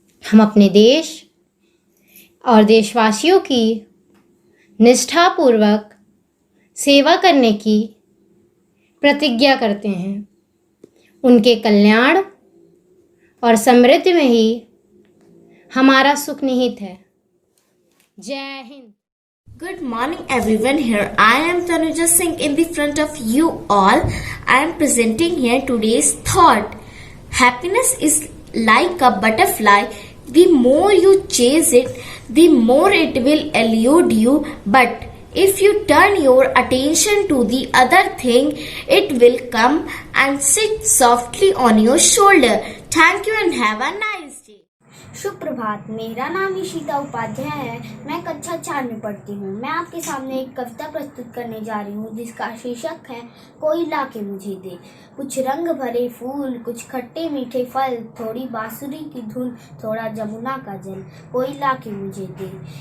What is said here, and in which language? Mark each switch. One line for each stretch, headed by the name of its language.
Hindi: हम अपने देश और देशवासियों की निष्ठापूर्वक सेवा करने की प्रतिज्ञा करते हैं। उनके कल्याण और समृद्धि में ही हमारा सुख निहित है। जय Hind.
English: Good morning everyone, here I am Tanuja Singh in the front of you all. I am presenting here today's thought. Happiness is like a butterfly. The more you chase it, the more it will elude you. But if you turn your attention to the other thing, it will come and sit softly on your shoulder. Thank you and have a nice day.
Hindi: शुभ प्रभात। मेरा नाम ईशिता उपाध्याय है। मैं कक्षा 4 में पढ़ती हूँ। मैं आपके सामने एक कविता प्रस्तुत करने जा रही हूँ जिसका शीर्षक है कोई ला के मुझे दे। कुछ रंग भरे फूल, कुछ खट्टे मीठे फल, थोड़ी बांसुरी की धुन, थोड़ा जमुना का जल, कोई ला के मुझे दे।